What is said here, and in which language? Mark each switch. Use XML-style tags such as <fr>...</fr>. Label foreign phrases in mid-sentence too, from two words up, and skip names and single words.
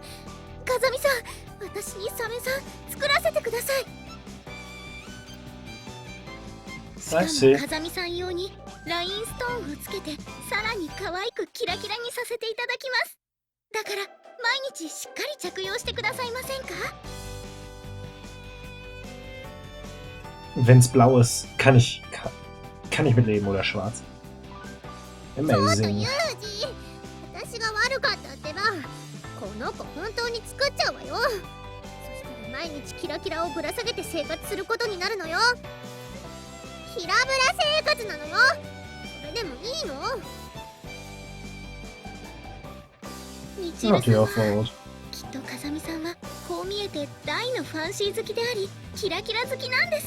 <ja>風見さん、私にサメさん作らせてください。しかも風見さん用にラインストーンをつけてさらに可愛くキラキラにさせていただきます。だから毎日しっかり着用してくださいませんか？</ja> <de>Wenn's blau ist, kann ich mit leben oder schwarz.</de> <en>Amazing.</en> <ja>私が悪かったってば、この子本当に作っちゃうわよ。そしたら毎日キラキラをぶら下げて生活することになるのよ。キラブラ生活なのよ。それでもいいの？ミチルさんはきっと風見さんはこう見えて大のファンシー好きでありキラキラ好きなんです。</ja>